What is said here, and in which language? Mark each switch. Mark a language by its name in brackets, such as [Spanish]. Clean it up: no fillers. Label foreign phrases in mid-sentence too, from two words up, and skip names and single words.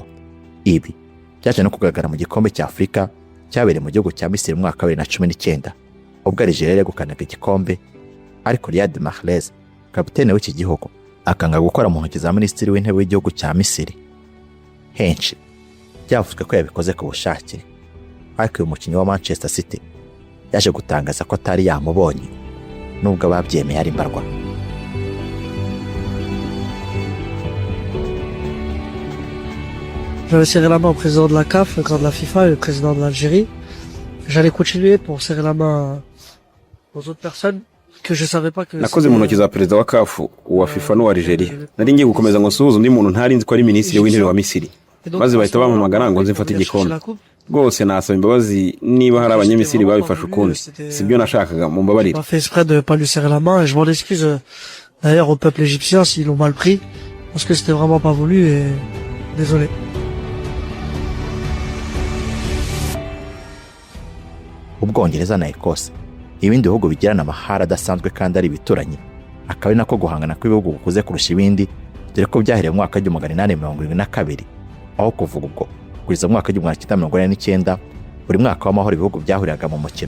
[Kinyarwanda] Ibi byaje no kugaragara mu gikombe cya Afurika cyabereye mu gihugu cya Misiri mu mwaka wa 2019 ubwo Algeria yegukanaga igikombe, ariko Riyad Mahrez kapitene w'iki gihugu akanga gukora mu ntoki za minisitiri w'intebe w'igihugu cya Misiri. Henshi byavuzwe ko yabikoze ku bushake, ariko uyu mukinnyi wa Manchester City yaje gutangaza ko atari yamubonye nubwo ababyemeye ari mbarwa. [French] J'avais serré la main au président de la CAF, le grand de la FIFA et le président de l'Algérie. J'allais continuer pour serrer la main aux autres personnes que je savais pas que... [Kinyarwanda] Nakoze mu ntoki za perezida wa CAF, uwa FIFA n'uwa Algeria. Nari ngiye gukomeza ngo suhuza undi muntu ntari nzi ko ari minisitiri w'intebe wa Misiri. Maze bahita bampamagara ngo nze mfate igikombe. Rwose nasaba imbabazi niba hari abanyamisiri babifashe ukundi. Sibyo nashakaga, mumbabarire. [French] J'ai fait exprès de pas lui serrer la main et je m'en excuse d'ailleurs au peuple égyptien s'ils l'ont mal pris parce que c'était vraiment pas voulu et désolé. [Kinyarwanda] Ubwongereza na Ecosse, ibindi bihugu bigirana amahara adasanzwe kandi ari ibituranye, akaba ari nako guhangana kw'ibihugu gukuze kurusha ibindi, dore ko byahereye mu mwaka wa 1872 aho kuvuga ubwo kugeza mu mwaka wa 1949 buri mwaka w'amahoro ibihugu byahuriraga mu mukino.